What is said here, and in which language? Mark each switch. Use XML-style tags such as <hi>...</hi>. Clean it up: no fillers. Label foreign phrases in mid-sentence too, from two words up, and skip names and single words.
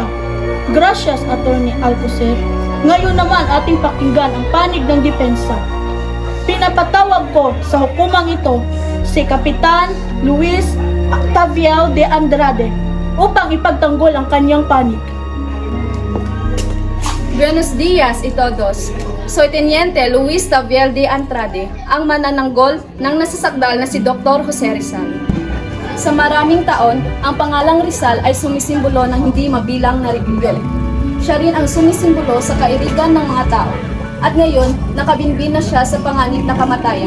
<tl>Gracias, Attorney Alcocer. Ngayon naman ating pakinggan ang panig ng depensa. Pinapatawag ko sa hukumang ito si Kapitan Luis Octaviel de Andrade upang ipagtanggol ang kanyang panig.</tl> <es>Buenos dias, itodos. Soy Teniente Luis Taviel de Andrade,</es> <tl>ang manananggol ng nasasakdal na si Dr. Jose Rizal. Sa maraming taon, ang pangalang Rizal ay sumisimbolo ng hindi mabilang na rebelde. Siya rin ang sumisimbolo sa kairigan ng mga tao. At ngayon, nakabinbin na siya sa panganib na kamatayan.</tl>